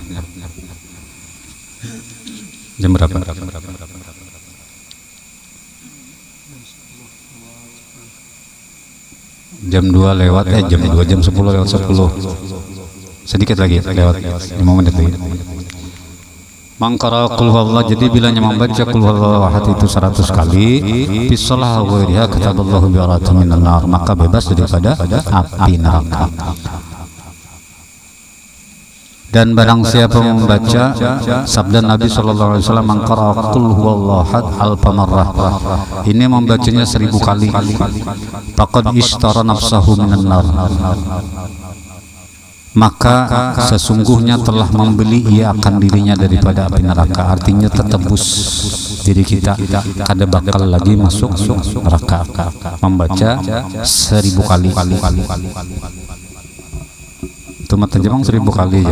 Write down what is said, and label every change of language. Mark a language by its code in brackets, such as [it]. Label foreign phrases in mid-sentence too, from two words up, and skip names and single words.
[id] Jam berapa? Jam 2 lewat jam 10 lewat 10. Sedikit lagi lewat 5 menit lagi. [ar] من قرأ قل هو الله, [bjn] jadi bilanya membaca [ar] قل هو الله أحد [bjn] itu 100 kali [ar] في الصلاة وغيرها كتب الله براءة من النار, [bjn] maka bebas daripada api neraka. [id] Dan barang siapa membaca sabda Nabi [ar] صلى الله عليه وسلم من قرأ قل هو الله أحد ألف مرة, [id] ini membacanya 1000 kali, [ar] فقد اشترى نفسه من النار, [id] maka sesungguhnya telah membeli ia akan dirinya daripada api neraka. [bjn] Artinya tertebus diri kita, kada bakal lagi masuk neraka. [id] Membaca 1000 kali. Itu mata jemang 1000 kali ya.